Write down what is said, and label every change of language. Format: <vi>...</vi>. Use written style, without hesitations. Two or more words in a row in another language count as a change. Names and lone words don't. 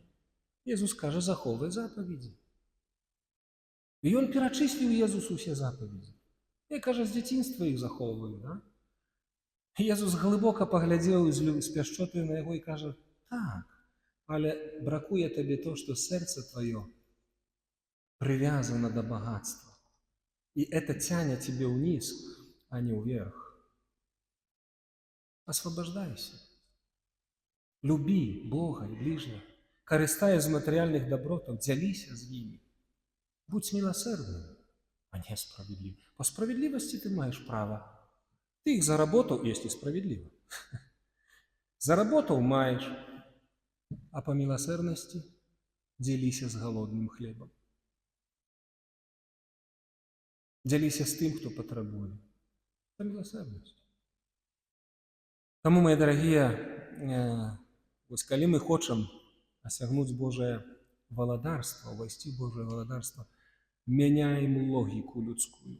<be>Езус кажа: захоўвай запаведзі. І ён перачысліў Езусу усе запаведзі. Я, кажа, з дзяцінства іх захоўваю, да? Езус глыбока паглядзеў з пяшчотай на яго і кажа: так, але бракуе табе то, што сэрца тваё</be> <ru>привязано до богатства. И это тянет тебе вниз, а не вверх. Освобождайся. Люби Бога и ближних.</ru> <be>Карыстаясь з</be> <ru>материальных добротов,</ru> <be>дзяліся з ими.</be> <ru>Будь милосердным, а не справедлив. По справедливости ты маешь право. Ты их заработал, если справедливо. Заработал — маешь. А по милосердности дзяліся з голодным хлебом.</ru> <be>Дзяліся з тым, хто патрабуе.</be> <ru>По милосердности.</ru> <be>Таму, мои дарагія, калі мы хочам осягнуць Божае валадарства, увайсці в Божае валадарства, мяняем логіку людскую.</be>